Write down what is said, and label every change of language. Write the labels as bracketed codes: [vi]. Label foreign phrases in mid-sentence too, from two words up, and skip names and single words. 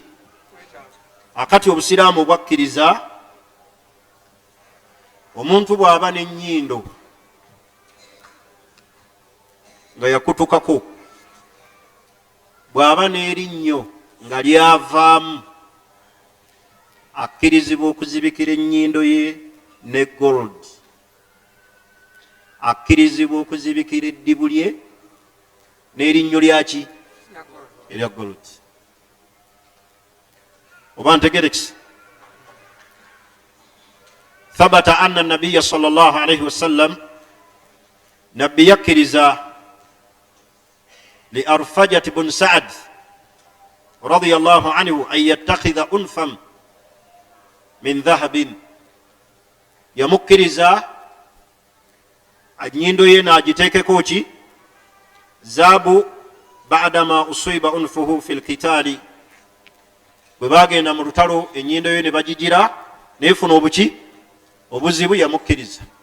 [lg] Akati obusiraamu bwakkiriza omuntu bw'aba n'ennyindo nga yakutukako bw'aba n'erinnyo nga lyavaamu akkirizibwa okuzibikira ennyindo ye ne gold, akkirizibwa okuzibikira eddibu lye n'erinnyo lyaki erya gold. oba ntegerekisi. [ar] ثبت أن النبي صلى الله عليه وسلم, [lg] nabbi yakkiriza [ar] لعرفجة بن سعد رضي الله عنه أن يتخذ أنفا من ذهب, [lg] yamukkiriza annyindo ye n'agiteekeko ki zaabu [ar] بعدما أصيب أنفه في القتال, [lg] bwe bagenda mu lutalo ennyindo ye ne bagigira neefuna obuki obuzibu, yamukkiriza.